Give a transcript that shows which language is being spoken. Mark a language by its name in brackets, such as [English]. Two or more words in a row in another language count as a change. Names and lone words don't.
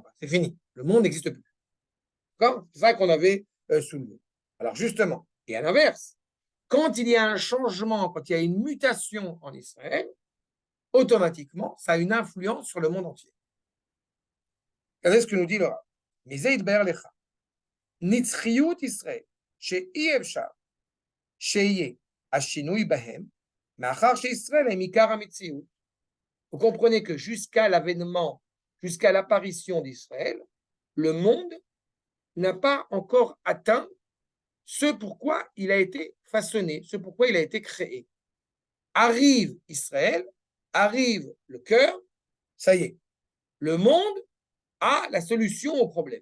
[French] C'est fini. Le monde n'existe plus. D'accord? C'est ça qu'on avait soulevé. Alors justement, et à l'inverse, quand il y a un changement, quand il y a une mutation en Israël, automatiquement, ça a une influence sur le monde entier. Regardez ce que nous dit le Rav. [Hebrew] מזה יתבהר לך, נצחיות ישראל, שאי אפשר שיהיה השינוי בהם, מאחר שישראל הם עיקר המציאות. [French] Vous comprenez que jusqu'à l'avènement, jusqu'à l'apparition d'Israël, le monde n'a pas encore atteint ce pourquoi il a été façonné, ce pourquoi il a été créé. Arrive Israël, arrive le cœur, ça y est, le monde a la solution au problème.